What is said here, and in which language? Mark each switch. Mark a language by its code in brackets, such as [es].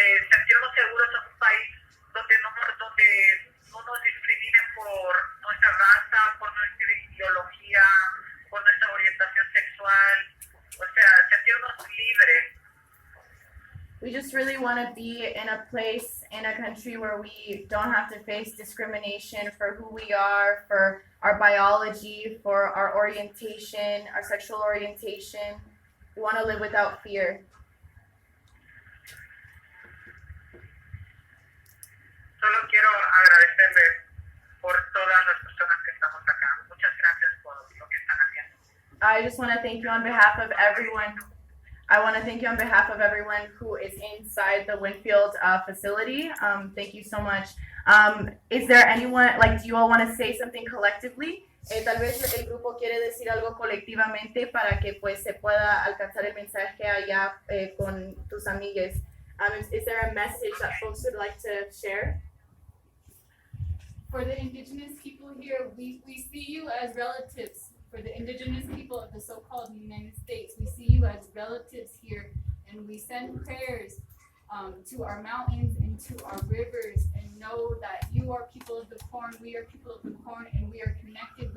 [es] sentirnos seguros en un país donde no nos discriminen por nuestra raza, por nuestra ideología, por nuestra orientación sexual, o sea, sentirnos libres. [en] We just really want to be in a place, in a country where we don't have to face discrimination for who we are, for our biology, for our orientation, our sexual orientation. We want to live without fear. [es] Solo quiero agradecerles por todas las personas que estamos acá. Muchas gracias por lo que están haciendo. [en] I just want to thank you on behalf of everyone. I want to thank you on behalf of everyone who is inside the Winfield facility. Thank you so much. Is there anyone, do you all want to say something collectively? [es] Tal vez el grupo quiere decir algo colectivamente para que pues se pueda alcanzar el mensaje allá con tus amigues. [en] Is there a message that folks would like to share? For the indigenous people here, we see you as relatives. For the indigenous people of the so-called United States, we see you as relatives here, and we send prayers to our mountains and to our rivers, and know that you are people of the corn, we are people of the corn, and we are connected.